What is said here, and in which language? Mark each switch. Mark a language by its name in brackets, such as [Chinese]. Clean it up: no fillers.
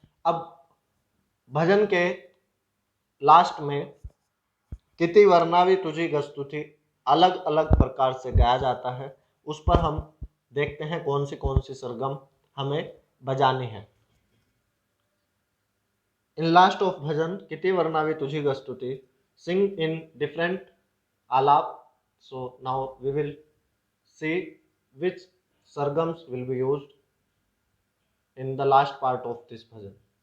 [Hindi] अब भजन के लास्ट में [Marathi] किति वर्णावी तुझी गस्तुति [Hindi] अलग अलग प्रकार से गाया जाता है, उस पर हम देखते हैं कौन सी सरगम हमें बजानी है। [English] in last of bhajan [Marathi] किति वर्णावी तुझी गस्तुति [English] sing in different alap. So now we will see which sargams will be used in the last part of this bhajan.